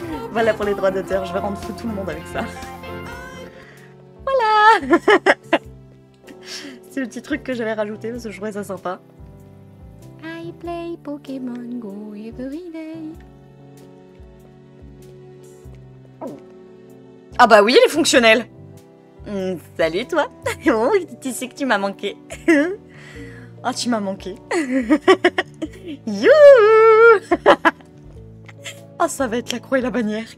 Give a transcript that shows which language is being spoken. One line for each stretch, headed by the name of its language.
French: Voilà pour les droits d'auteur, je vais rendre fou tout le monde avec ça. Voilà. C'est le petit truc que j'avais rajouté parce que je trouvais ça sympa.
English: I play Pokémon Go every day.
French: Ah bah oui, elle est fonctionnelle. Salut toi. Oh, tu sais que tu m'as manqué. Ah, tu m'as manqué. Youhou. Ah, ça va être la croix et la bannière.